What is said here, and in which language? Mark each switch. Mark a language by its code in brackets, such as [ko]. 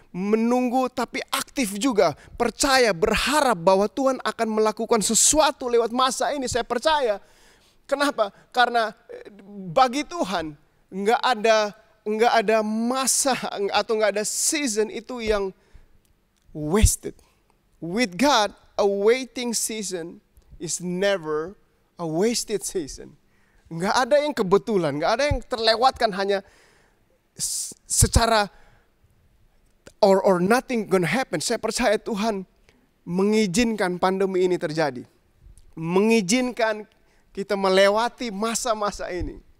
[id] Menunggu tapi aktif juga. Percaya, berharap bahwa Tuhan akan melakukan sesuatu lewat masa ini. Saya percaya. Kenapa? Karena bagi Tuhan nggak ada masa atau nggak ada season itu yang wasted. [en] With God, a waiting season is never a wasted season. [id] Nggak ada yang kebetulan, nggak ada yang terlewatkan hanya secara [en] or nothing gonna happen. [id] Saya percaya Tuhan mengizinkan pandemi ini terjadi, mengizinkan kita melewati masa-masa ini.